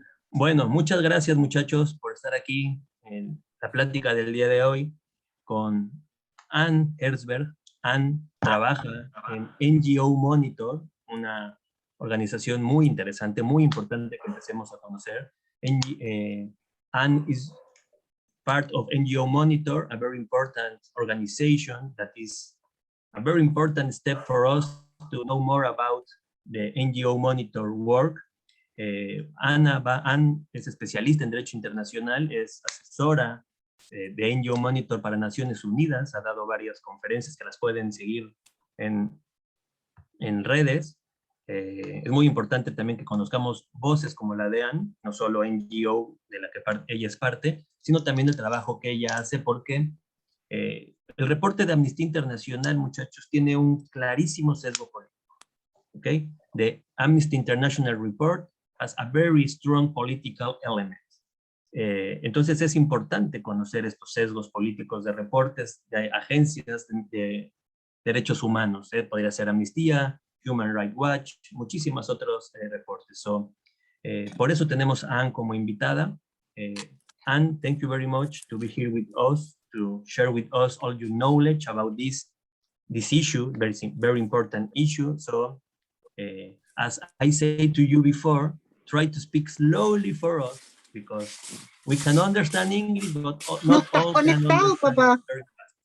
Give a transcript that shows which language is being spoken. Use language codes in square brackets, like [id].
[es] Bueno, muchas gracias muchachos por estar aquí en la plática del día de hoy con Anne Herzberg. Anne trabaja en NGO Monitor, una organización muy interesante, muy importante que empecemos a conocer. [en] Anne is part of NGO Monitor, a very important organization that is a very important step for us to know more about the NGO Monitor work. [es] Anne es especialista en Derecho Internacional, es asesora de NGO Monitor para Naciones Unidas, ha dado varias conferencias que las pueden seguir en redes. Es muy importante también que conozcamos voces como la de Anne, no solo NGO de la que ella es parte, sino también el trabajo que ella hace, porque el reporte de Amnistía Internacional, muchachos, tiene un clarísimo sesgo político. ¿Okay? [en] The Amnesty International Report has a very strong political element. [es] Entonces es importante conocer estos sesgos políticos de reportes de agencias de derechos humanos. Podría ser Amnistía, Human Rights Watch, muchísimos otros reportes. Por eso tenemos a Anne como invitada. [en] Anne, thank you very much to be here with us, to share with us all your knowledge about this issue, very important issue. So, as I said to you before, try to speak slowly for us, because we can understand English, but not all can understand very fast.